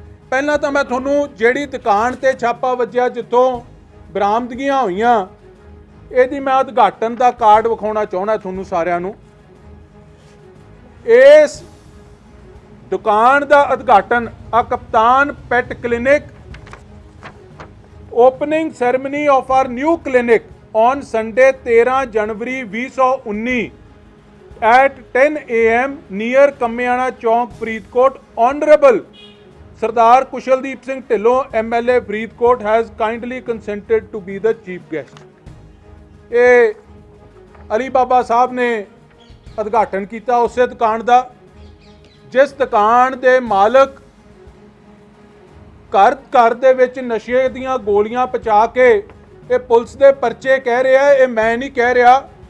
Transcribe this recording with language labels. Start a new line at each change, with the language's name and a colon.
Punjabi: ਪਹਿਲਾਂ ਤਾਂ ਮੈਂ ਤੁਹਾਨੂੰ ਜਿਹੜੀ ਦੁਕਾਨ ਤੇ ਛਾਪਾ ਵੱਜਿਆ ਜਿੱਥੋਂ ਬਰਾਮਦਗੀਆਂ ਹੋਈਆਂ ਇਹਦੀ ਮੈਂ ਉਦਘਾਟਨ ਦਾ ਕਾਰਡ ਵਿਖਾਉਣਾ ਚਾਹੁੰਦਾ ਤੁਹਾਨੂੰ ਸਾਰਿਆਂ ਨੂੰ। ਇਸ ਦੁਕਾਨ ਦਾ ਉਦਘਾਟਨ ਆ ਕਪਤਾਨ pet clinic
English: Opening ceremony of our new clinic on Sunday 13 January 2019 at 10 AM near Kammiana Chowk, Faridkot. Honorable Sardar Kushaldeep Singh Dhillon, MLA Faridkot, has kindly consented to be the chief guest.
Punjabi: ਇਹ ਅਲੀ ਬਾਬਾ ਸਾਹਿਬ ਨੇ ਉਦਘਾਟਨ ਕੀਤਾ ਉਸੇ ਦੁਕਾਨ ਦਾ ਜਿਸ ਦੁਕਾਨ ਦੇ ਮਾਲਕ ਘਰ ਦੇ ਵਿੱਚ ਨਸ਼ੇ ਦੀਆਂ ਗੋਲੀਆਂ ਪਚਾ ਕੇ ਇਹ ਪੁਲਿਸ ਦੇ ਪਰਚੇ ਕਹਿ ਰਿਹਾ, ਇਹ ਮੈਂ ਨਹੀਂ ਕਹਿ ਰਿਹਾ।